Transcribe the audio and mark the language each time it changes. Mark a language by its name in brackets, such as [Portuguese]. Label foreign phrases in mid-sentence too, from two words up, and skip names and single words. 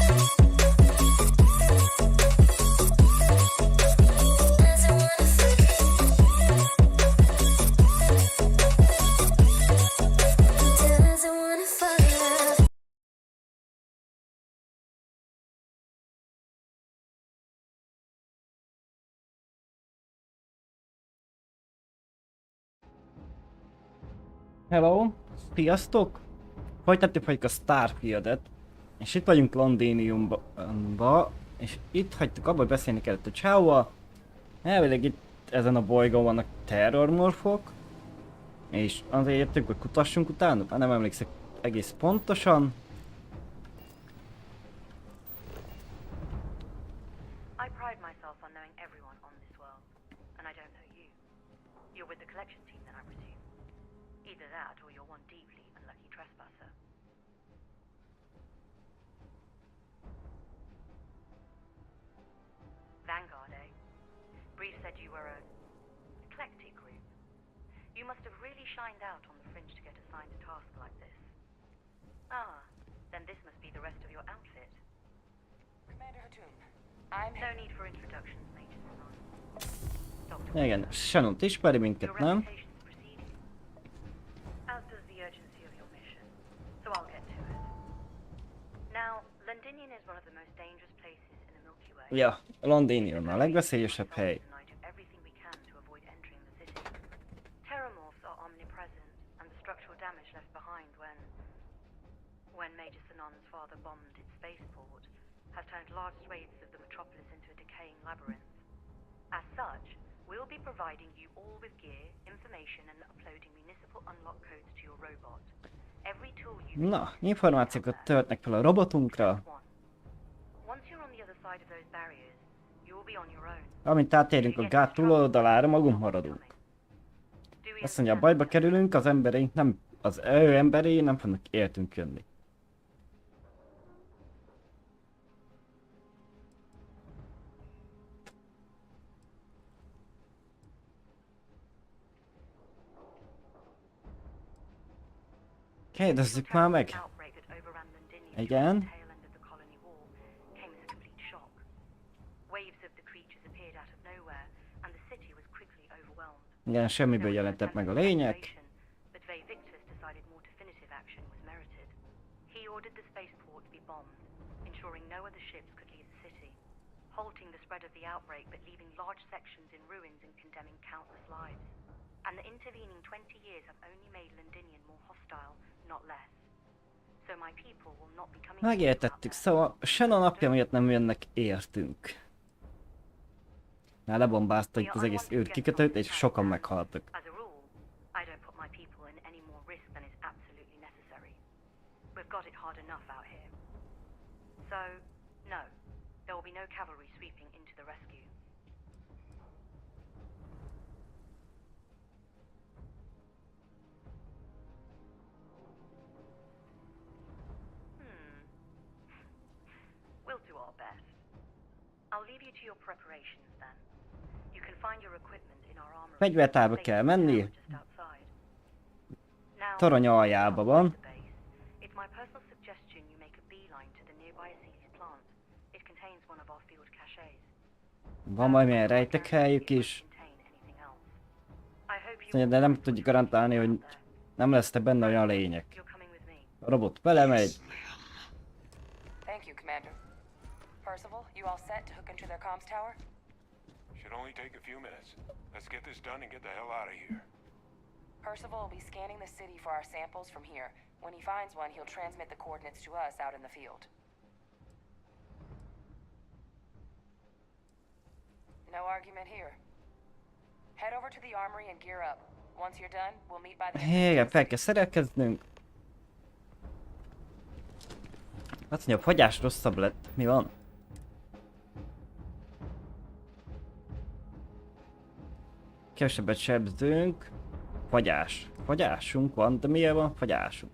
[English] Doesn't wanna fall in love. Hello! [Hungarian] Sziasztok! Folytatjuk a Starfieldet, és itt vagyunk Londinionba, és itt hagytuk abba, hogy beszélni kellett a csávval. Elvileg itt ezen a bolygón vannak terrormorfok, és azért jöttünk, hogy kutassunk utánuk, nem emlékszek egész pontosan. [English] I pride myself on knowing everyone on this world, and I don't know you. You're with the collection team then, I presume. Either that, or you're one deeply unlucky trespasser. Vanguard, eh? Brief said you were a eclectic group. You must have really shined out on the fringe to get assigned a task like this. Ah, then this must be the rest of your outfit. Commander Hatum, No need for introductions, Major Sanon. [Hungarian] Igen, Shannon-t ismeri minket, [English] Your [Hungarian] nem? [English] reputation's preceding you, as does the urgency of your mission. So I'll get to it. Now, Londinion is one of the most dangerous places in the Milky Way. [Hungarian] Ja, Londinion a legveszélyesebb hely. [English] And I do everything we can to avoid entering the city. Terramorphs are omnipresent, and the structural damage left behind when Major Sanon's father bombed its spaceport has turned large swathes of the metropolis into a decaying labyrinth. As such, we'll be providing you all with gear, information, and uploading municipal unlock codes to your robot. Every tool you [Hungarian] Na, információkat töltnek fel a robotunkra. [English] Once you're on the other side of those barriers, you'll be on your own. [Hungarian] Amint átérünk a gát túloldalára, magunk maradunk. Azt mondja, bajba kerülünk, az embereink nem, az ő emberei nem fognak értünk jönni. Kérdezzük már meg. Igen. Igen, semmiből jelentett meg a lényeg. [English] Halting the spread of the outbreak but leaving large sections in ruins and condemning countless lives. And the intervening 20 years have only made Londinion more hostile, not less. So my people will not be coming. [Hungarian] Megértettük, szóval Shannon apja miatt nem jönnek értünk. Már lebombázta itt az egész űrkikötőt, és sokan meghaltak. [English] As a rule, I don't put my people in any more risk than is absolutely necessary. We've got it hard enough out here. So, no, there will be no cavalry sweeping into the rescue. We'll do our best. I'll leave you to your preparations then. You can find your equipment in our armory. [Hungarian] Fegyvertárba kell menni. Torony aljába van. [English] It's my personal suggestion you make a beeline to the nearby Assisi plant. It contains one of our field caches. [Hungarian] Van valamilyen rejtekhelyük is. De nem tudjuk garantálni, hogy nem lesz benne olyan lények. A robot belemegy. [English] thank you, Commander. Percival, you all set to hook into their comms tower? Should only take a few minutes. Let's get this done and get the hell out of here. Percival will be scanning the city for our samples from here. When he finds one, he'll transmit the coordinates to us out in the field. No argument here. Head over to the armory and gear up. Once you're done, we'll meet by the... [Hungarian] Igen, fel kell szerelkeznünk. Azt mondja, a fagyás rosszabb lett. Mi van? Kevesebbet sebzünk. Fagyás. Fagyásunk van, de miért van fagyásunk?